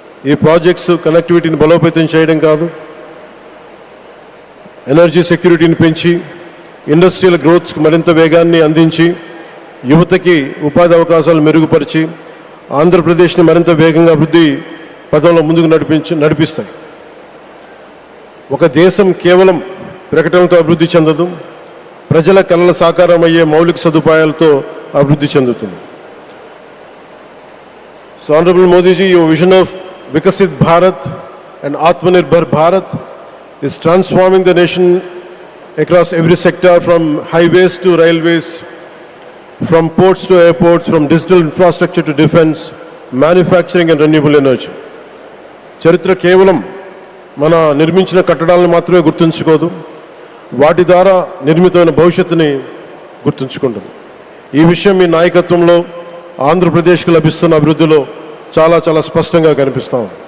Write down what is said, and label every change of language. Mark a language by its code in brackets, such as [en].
[te] ఈ ప్రాజెక్ట్స్ కనెక్టివిటీని బలోపేతం చేయడం కాదు, ఎనర్జీ సెక్యూరిటీని పెంచి ఇండస్ట్రియల్ గ్రోత్స్కి మరింత వేగాన్ని అందించి యువతకి ఉపాధి అవకాశాలు మెరుగుపరిచి ఆంధ్రప్రదేశ్ని మరింత వేగంగా అభివృద్ధి పదంలో ముందుకు నడిపిస్తాయి. ఒక దేశం కేవలం ప్రకటనలతో అభివృద్ధి చెందదు, ప్రజల కళల సాకారం అయ్యే మౌలిక సదుపాయాలతో అభివృద్ధి చెందుతుంది. [en] So Honorable Modi ji, your vision of Vikasit Bharat and Atmanirbhar Bharat is transforming the nation across every sector, from highways to railways, from ports to airports, from digital infrastructure to defense, manufacturing and renewable energy. [te] చరిత్ర కేవలం మన నిర్మించిన కట్టడాలను మాత్రమే గుర్తుంచుకోదు, వాటి ద్వారా నిర్మితమైన భవిష్యత్తుని గుర్తుంచుకుంటుంది. ఈ విషయం మీ నాయకత్వంలో ఆంధ్రప్రదేశ్కి లభిస్తున్న అభివృద్ధిలో చాలా చాలా స్పష్టంగా కనిపిస్తాం.